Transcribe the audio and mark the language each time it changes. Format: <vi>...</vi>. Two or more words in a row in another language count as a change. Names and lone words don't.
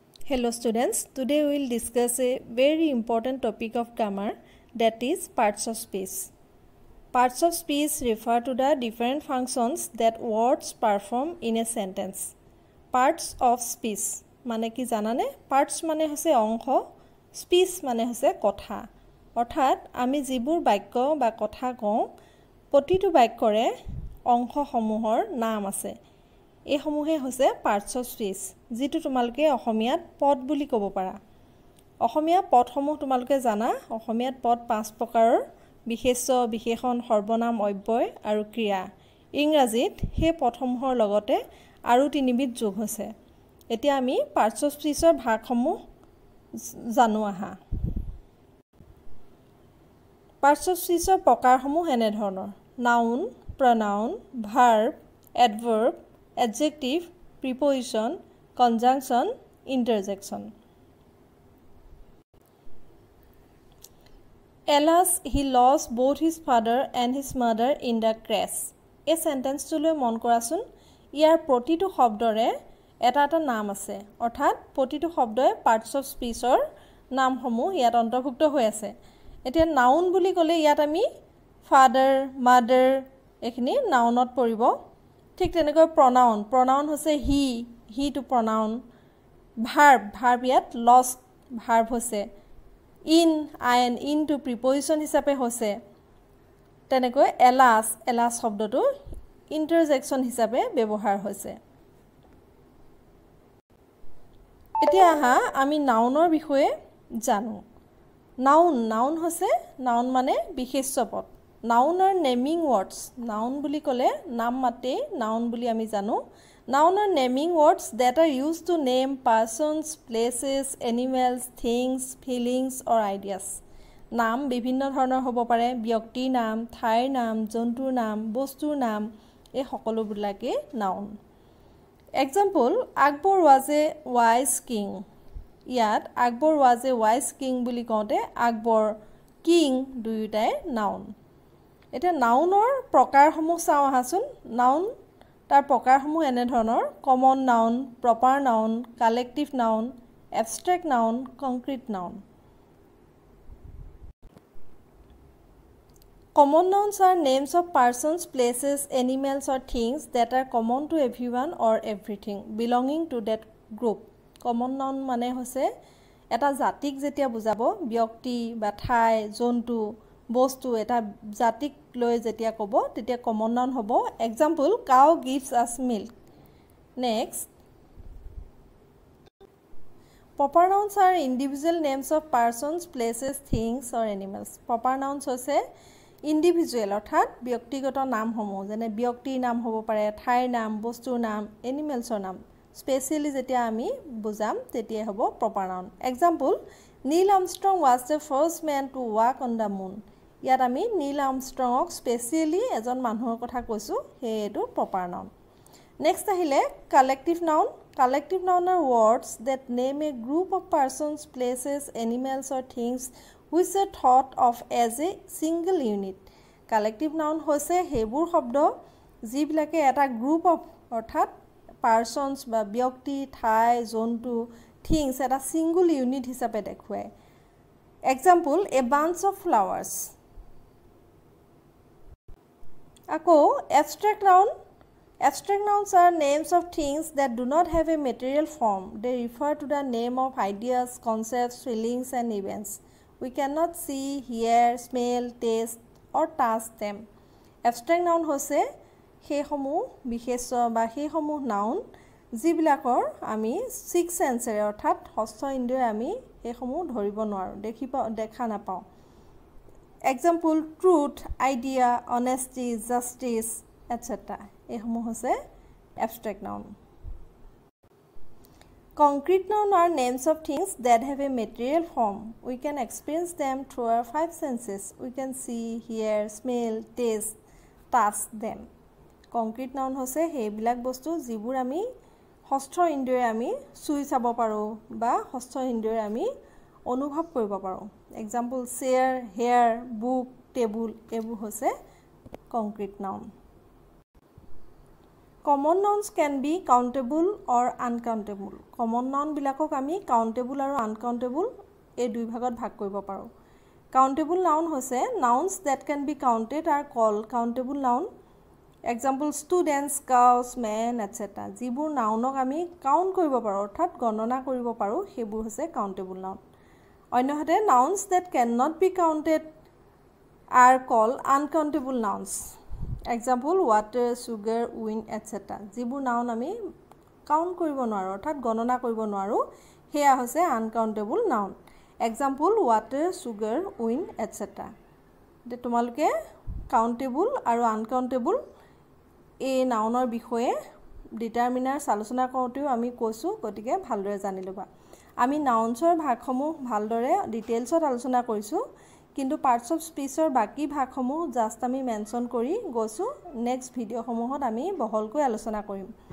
<en>Hello students, today we will discuss a very important topic of grammar, that is parts of speech. Parts of speech refer to the different functions that words perform in a sentence. Parts of speech</en> <as>মানে কি জানানে? Parts মানে হৈছে অংশ, speech মানে হৈছে কথা। অৰ্থাৎ আমি যিবোৰ বাক্য বা কথা কওঁ, প্ৰতিটো বাক্যৰে অংশসমূহৰ নাম আছে। এই সমূহে হৈছে</as> <en>parts of speech,</en> <as>যিটো তোমালোকে অসমীয়াত পদ বুলি ক'ব পাৰা। অসমীয়া পদসমূহ তোমালোকে জানা, অসমীয়াত পদ 5 প্ৰকাৰৰ: বিশেষ্য, বিশেষণ, সৰ্বনাম, অব্যয় আৰু ক্ৰিয়া। ইংৰাজীত সেই পদসমূহৰ লগতে আৰু 3 বিধ যোগ হৈছে। এতিয়া আমি</as> <en>parts of speech</en> <as>ৰ ভাগসমূহ জানো আহা।</as> <en>Parts of speech</en> <as>ৰ প্ৰকাৰসমূহ এনে ধৰণৰ:</as> <en>noun, pronoun, verb, adverb, adjective, preposition, conjunction, interjection. Alas, he lost both his father and his mother in the crash.</en> <as>এই সেন্টেন্সটোলৈ মন কৰাচোন। ইয়াৰ প্ৰতিটো শব্দৰে এটা নাম আছে, অৰ্থাৎ প্ৰতিটো শব্দই</as> <en>parts of speech</en> <as>ৰ নামসমূহ ইয়াত অন্তৰ্ভুক্ত হৈ আছে। এতিয়া noun বুলি ক'লে ইয়াত আমি</as> <en>father, mother</en> <as>এখিনি নাউনত পৰিব। ঠিক তেনেকৈ pronoun হৈছে he to pronoun। verb ইয়াত lost verb হৈছে। in to preposition হিচাপে হৈছে। তেনেকৈ alas শব্দটো interjection হিচাপে ব্যৱহাৰ হৈছে। এতিয়া আহা আমি নাউনৰ বিষয়ে জানো। নাউন হৈছে নাউন মানে বিশেষ্য পদ।</as> <en>নাউন are naming words.</en> <as>নাউন বুলি ক'লে নাম মাতে নাউন বুলি আমি জানো।</as> <en>নাউন are naming words that are used to name persons, places, animals, things, feelings or ideas.</en> <as>নাম বিভিন্ন ধৰণৰ হ'ব পাৰে: ব্যক্তিৰ নাম, ঠাইৰ নাম, জন্তুৰ নাম, বস্তুৰ নাম, এই সকলোবিলাকে নাউন।</as> <en>Example, Akbar was a wise king.</en> <as>ইয়াত</as> <en>Akbar was a wise king</en> <as>বুলি কওঁতে আকবৰ, কিং দুয়োটাই নাউন। এতিয়া নাউনৰ প্ৰকাৰসমূহ চাওঁ আহাচোন। নাউন তাৰ প্ৰকাৰসমূহ এনে ধৰণৰ:</as> <en>common noun, proper noun, collective noun, abstract noun, concrete noun. Common nouns are names of persons, places, animals or things that are common to everyone or everything belonging to that group. Common noun</en> <as>মানে হৈছে এটা জাতিক যেতিয়া বুজাব, ব্যক্তি বা ঠাই, জন্তু, বস্তু এটা জাতিক লৈ যেতিয়া ক'ব তেতিয়া</as> <en>common noun</en> <as>হ'ব।</as> <en>Example, cow gives us milk. Next, proper nouns are individual names of persons, places, things or animals. Proper nouns</en> <as>হৈছে ইণ্ডিভিজুৱেল অৰ্থাৎ ব্যক্তিগত নামসমূহ, যেনে ব্যক্তিৰ নাম হ'ব পাৰে, ঠাইৰ নাম, বস্তুৰ নাম, এনিমেলছৰ নাম। স্পেচিয়েলি যেতিয়া আমি বুজাম তেতিয়াই হ'ব</as> <en>proper noun. Example, Neil Armstrong was the first man to walk on the moon.</en> <as>ইয়াত আমি নীল আৰ্মষ্ট্ৰঙক স্পেচিয়েলি এজন মানুহৰ কথা কৈছোঁ, সেয়ে এইটো</as> <en>proper noun.</en> <as>নেক্সট আহিলে</as> <en>collective noun. collective noun are words that name a group of persons, places, animals or things which are thought of as a single unit. Collective noun</en> <as>হৈছে সেইবোৰ শব্দ যিবিলাকে এটা</as> <en>group of</en> <as>অৰ্থাৎ পাৰ্চনছ বা ব্যক্তি, ঠাই, জন্তু, থিংছ এটা</as> <en>single unit</en> <as>হিচাপে দেখুৱায়।</as> <en>Example, a bunch of flowers. আকৌ abstract noun. Abstract nouns are names of things that do not have a material form. They refer to the name of ideas, concepts, feelings and events. We cannot see, hear, smell, taste or touch them. Abstract noun</en> <as>হৈছে সেইসমূহ বিশেষ্য বা সেইসমূহ নাউন যিবিলাকৰ আমি 6 সেন্সেৰে অৰ্থাৎ ষষ্ঠ ইন্দ্ৰিয়ৰে আমি সেইসমূহ ধৰিব নোৱাৰোঁ, দেখা নাপাওঁ।</as> <en>Example, truth, idea, honesty, justice, etc.</en> <as>এইসমূহ হৈছে</as> <en>abstract noun. Concrete noun are names of things that have a material form. We can experience them through our 5 senses. We can see, hear, smell, taste, touch them. Concrete noun</en> <as>হৈছে সেইবিলাক বস্তু যিবোৰ আমি ষষ্ঠ ইন্দ্ৰিয়ৰে আমি চুই চাব পাৰোঁ বা ষষ্ঠ ইন্দ্ৰিয়ৰে আমি অনুভৱ কৰিব পাৰোঁ।</as> <en>Example, chair, hair, book, table</en> <as>এইবোৰ হৈছে</as> <en>concrete noun. common nouns can be countable or uncountable common noun</en> <as>বিলাকক আমি কাউন্টেবল আৰু আনকাউন্টেবল এই দুই ভাগত ভাগ কৰিব পাৰোঁ</as> <en>countable noun</en> <as>হৈছে</as> <en>nouns that can be counted are called countable noun example students cows men etcetera</en> <as>যিবোৰ নাউনক আমি কাউণ্ট কৰিব পাৰোঁ অৰ্থাৎ গণনা কৰিব পাৰোঁ সেইবোৰ হৈছে</as> <en>countable noun</en> <as>অন্যহাতে</as> <en>nouns that can not be counted are called uncountable nouns example water sugar wind etcetera</en> <as>যিবোৰ নাউন আমি কাউণ্ট কৰিব নোৱাৰোঁ অৰ্থাৎ গণনা কৰিব নোৱাৰোঁ সেয়া হৈছে</as> <en>uncountable noun example water sugar wind etcetera</en> <as>তোমালোকে কাউন্টেবল আৰু আনকাউন্টেবল এই নাউনৰ বিষয়ে ডিটাৰমিনাৰ্ছ আলোচনা কৰোঁতেও আমি কৈছোঁ গতিকে ভালদৰে জানি ল'বা আমি নাউন্সৰ ভাগসমূহ ভালদৰে ডিটেইলছত আলোচনা কৰিছোঁ কিন্তু</as> <en>parts of speechৰ</en> <as>বাকি ভাগসমূহ জাষ্ট আমি মেনশ্যন কৰি গৈছোঁ নেক্সট ভিডিঅ'সমূহত আমি বহলকৈ আলোচনা কৰিম</as>